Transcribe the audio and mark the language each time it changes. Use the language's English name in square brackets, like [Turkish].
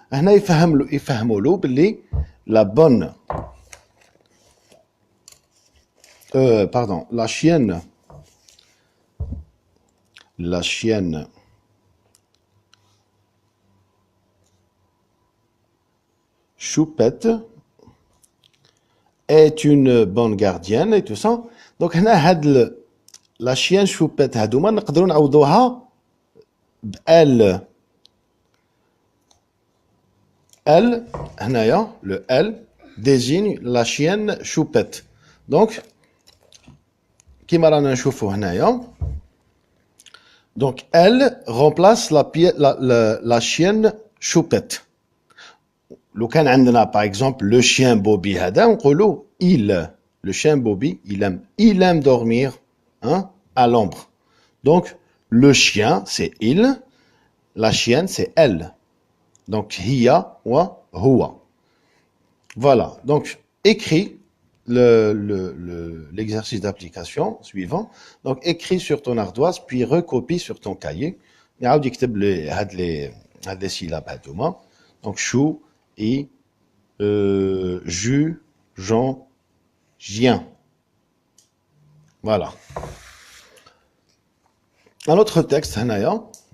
[Arabic] هنا يفهموا له باللي [French] la bonne pardon la chienne choupette est une bonne gardienne et tout ça. Donc [Arabic] هنا هاد [French] la chienne choupette [Arabic] هادوما نقدروا نعوضوها ب [French] elle. Elle, [Arabic] هنايا [French] le elle désigne la chienne choupette. [Arabic] Donc كيما رانا نشوفوا هنايا. [French] Donc elle remplace la chienne choupette. [Arabic] لو كان عندنا [French] par exemple le chien Bobby [Arabic] هذا نقولوا [French] il, le chien Bobby il aime dormir hein, à l'ombre. Donc le chien c'est il, la chienne c'est elle. Donc [Arabic] hiya wa huwa. [French] Voilà. Donc écris l'exercice d'application suivant. Donc écris sur ton ardoise puis recopie sur ton cahier. [Arabic] يعاود يكتب هاد [French] les syllabes [Arabic] هادوما. [French] Donc chou et jus, Jean, Gien. Voilà. Un autre texte [Arabic] هنايا.